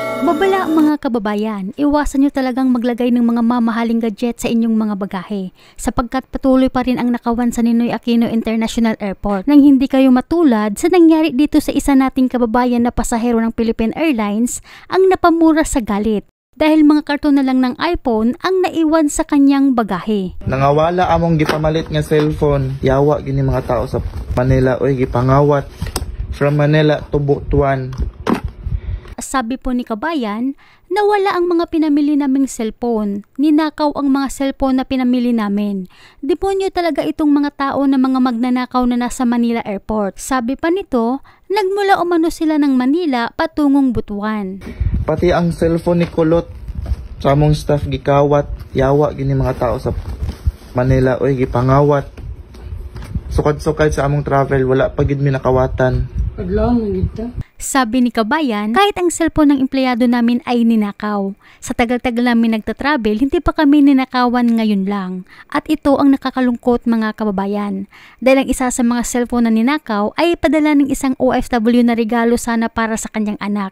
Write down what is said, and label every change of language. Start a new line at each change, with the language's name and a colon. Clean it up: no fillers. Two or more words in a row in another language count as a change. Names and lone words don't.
Filipino: Babala mga kababayan, iwasan nyo talagang maglagay ng mga mamahaling gadget sa inyong mga bagahe sapagkat patuloy pa rin ang nakawan sa Ninoy Aquino International Airport nang hindi kayo matulad sa nangyari dito sa isa nating kababayan na pasahero ng Philippine Airlines ang napamura sa galit dahil mga karton na lang ng iPhone ang naiwan sa kanyang bagahe.
Cebuano: Nangawala among gipamalit nga cellphone, yawa gini mga tao sa Manila oy gipangawat
English: from Manila to Butuan.
Filipino: Sabi po ni kabayan, nawala ang mga pinamili naming cellphone. Ninakaw ang mga cellphone na pinamili namin. Demonyo talaga itong mga tao na mga magnanakaw na nasa Manila Airport. Sabi pa nito, nagmula umano sila ng Manila patungong Butuan.
Cebuano: Pati ang cellphone ni Kulot sa among staff gikawat, yawa gini mga tao sa Manila oy gipangawat. Sukad-sukad sa among travel, wala pa gid mi nakawatan.
Filipino: Sabi ni kabayan, kahit ang cellphone ng empleyado namin ay ninakaw. Sa tagal-tagal namin nagtatravel, hindi pa kami ninakawan ngayon lang. At ito ang nakakalungkot mga kababayan. Dahil ang isa sa mga cellphone na ninakaw ay padala ng isang OFW na regalo sana para sa kanyang anak.